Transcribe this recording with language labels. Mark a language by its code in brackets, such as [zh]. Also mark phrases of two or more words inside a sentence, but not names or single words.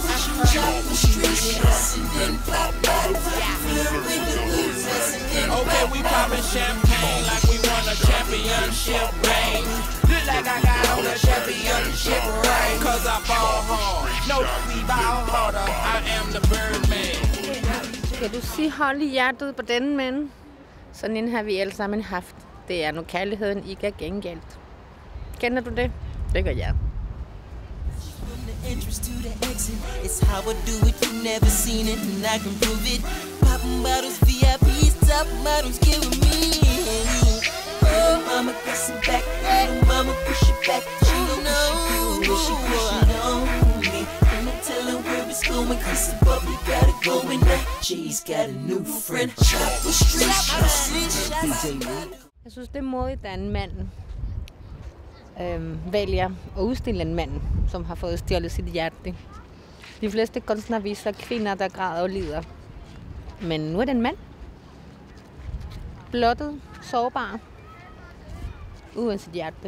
[en] Shot the street shots and then pop bottles. With the hood rats and then pop bottles. Okay, we poppin' champagne like we won a championship ring. Look like I got on a championship ring. Cause I ball hard. No, we ball harder. I am the Birdman. [da] Kan du sige hold i hjertet på denne mand? Sådan en har vi alle sammen haft. Det er, når kærligheden ikke er gengældt. Kender du det? Det gør jeg. [en] entrance to the exit. It's how I do it, you never seen it, and I can prove it. Popping bottles, VIPs, top models, giving me. Oh, mama, press it back, little mama, push it back. She don't know what she pushing on me. And I tell her where it's going, cause the bubbly got it going now. She's got a new friend. Shop the street, [da] Jeg synes, det er modigt, at en mand vælger at udstille en mand, som har fået stjålet sit hjerte. De fleste kunstnere viser kvinder, der græder og lider. Men nu er det en mand. Blottet, sårbar, uden sit hjerte.